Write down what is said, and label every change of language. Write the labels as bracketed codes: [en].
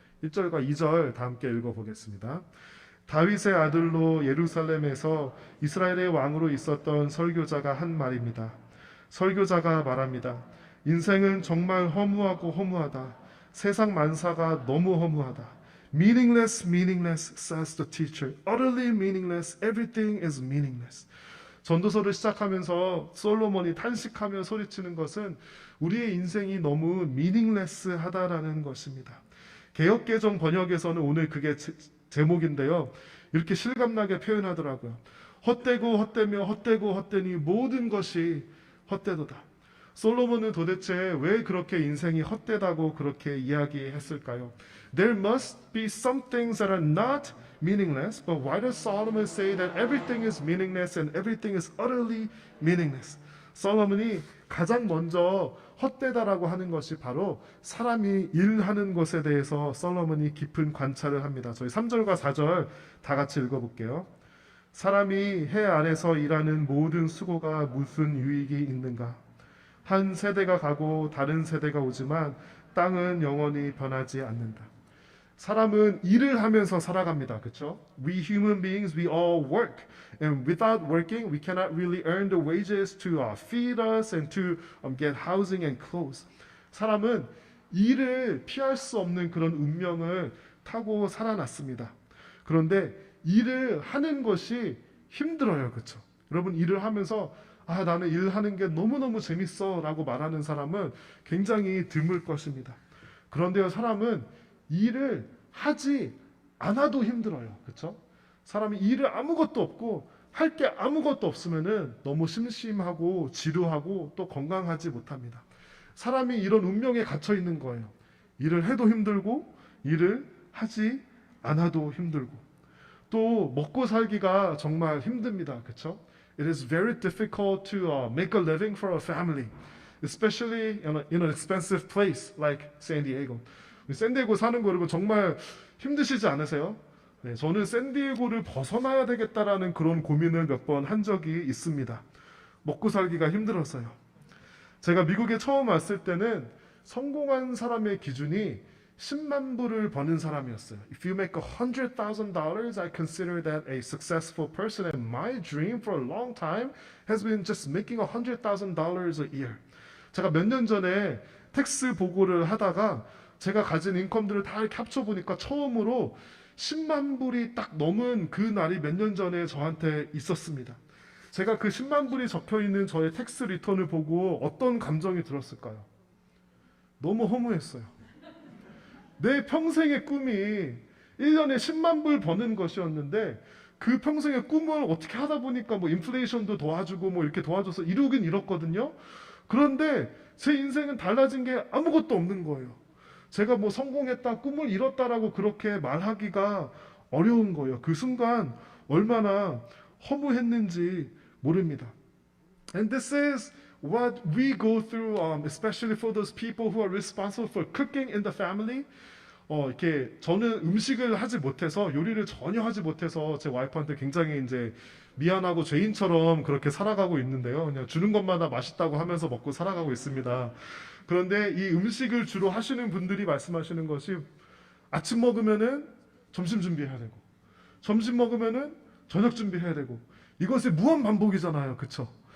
[ko] 1절과 2절 다 함께 읽어보겠습니다. 다윗의 아들로 예루살렘에서 이스라엘의 왕으로 있었던 설교자가 한 말입니다. 설교자가 말합니다. 인생은 정말 허무하고 허무하다. 세상 만사가 너무 허무하다. [en] Meaningless, meaningless, says the teacher. Utterly meaningless. Everything is meaningless. [ko] 전도서를 시작하면서 솔로몬이 탄식하며 소리치는 것은 우리의 인생이 너무 meaningless하다라는 것입니다. 개역개정 번역에서는 오늘 그게 제목인데요. 이렇게 실감나게 표현하더라고요. 헛되고 헛되며 헛되고 헛되니 모든 것이 헛되도다. 솔로몬은 도대체 왜 그렇게 인생이 헛되다고 그렇게 이야기했을까요? [en] There must be some things that are not meaningless, but why does Solomon say that everything is meaningless and everything is utterly meaningless? [ko] 솔로몬이 가장 먼저 헛되다라고 하는 것이 바로 사람이 일하는 것에 대해서 솔로몬이 깊은 관찰을 합니다. 저희 3절과 4절 다 같이 읽어볼게요. 사람이 해 아래서 일하는 모든 수고가 무슨 유익이 있는가? 한 세대가 가고 다른 세대가 오지만 땅은 영원히 변하지 않는다. 사람은 일을 하면서 살아갑니다. 그렇죠? [en] We human beings, we all work. And without working, we cannot really earn the wages to feed us and to get housing and clothes. [ko] 사람은 일을 피할 수 없는 그런 운명을 타고 살아났습니다. 그런데 일을 하는 것이 힘들어요. 그렇죠? 여러분 일을 하면서 나는 일하는 게 너무너무 재밌어 라고 말하는 사람은 굉장히 드물 것입니다. 그런데요, 사람은 일을 하지 않아도 힘들어요. 그렇죠? 사람이 일을 아무것도 없고 할 게 아무것도 없으면은 너무 심심하고 지루하고 또 건강하지 못합니다. 사람이 이런 운명에 갇혀 있는 거예요. 일을 해도 힘들고 일을 하지 않아도 힘들고 또 먹고 살기가 정말 힘듭니다. 그렇죠? [en] It is very difficult to make a living for a family, especially in an expensive place like San Diego. [ko] 샌디에고 사는 거 여러분 정말 힘드시지 않으세요? 네, 저는 샌디에고를 벗어나야 되겠다라는 그런 고민을 몇 번 한 적이 있습니다. 먹고 살기가 힘들었어요. 제가 미국에 처음 왔을 때는 성공한 사람의 기준이 10만 불을 버는 사람이었어요. [en] If you make $100,000, I consider that a successful person. And my dream for a long time has been just making $100,000 a year. [ko] 제가 몇 년 전에 텍스 보고를 하다가 제가 가진 인컴들을 다 이렇게 합쳐보니까 처음으로 10만 불이 딱 넘은 그 날이 몇 년 전에 저한테 있었습니다. 제가 그 10만 불이 적혀있는 저의 텍스 리턴을 보고 어떤 감정이 들었을까요? 너무 허무했어요. 내 평생의 꿈이 1년에 10만 불 버는 것이었는데 그 평생의 꿈을 어떻게 하다 보니까 뭐 인플레이션도 도와주고 뭐 이렇게 도와줘서 이루긴 이뤘거든요. 그런데 제 인생은 달라진 게 아무것도 없는 거예요. 제가 뭐 성공했다, 꿈을 이뤘다라고 그렇게 말하기가 어려운 거예요. 그 순간 얼마나 허무했는지 모릅니다. [en] And this is what we go through, especially for those people who are responsible for cooking in the family. [ko] 이렇게 저는 음식을 하지 못해서 요리를 전혀 하지 못해서 제 와이프한테 굉장히 이제 미안하고 죄인처럼 그렇게 살아가고 있는데요. 그냥 주는 것마다 맛있다고 하면서 먹고 살아가고 있습니다. 그런데 이 음식을 주로 하시는 분들이 말씀하시는 것이 아침 먹으면은 점심 준비해야 되고 점심 먹으면은 저녁 준비해야 되고 이것이 무한 반복이잖아요. 그쵸?